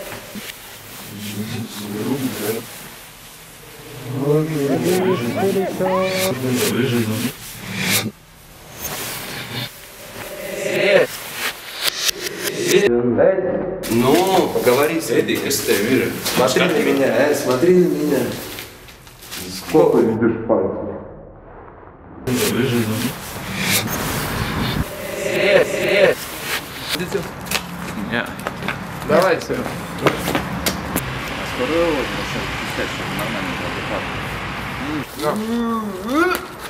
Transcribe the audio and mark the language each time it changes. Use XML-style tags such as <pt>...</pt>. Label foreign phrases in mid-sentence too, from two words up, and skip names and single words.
<ru>Ну, поговори с Эдди,</ru> <lv>kas tev ir?</lv> <ru>Смотри на меня, смотри на меня. Сколько видишь пальцев? Нет. Давайте. Скоро вот начнем пускать, чтобы нормально было адекватно.</ru>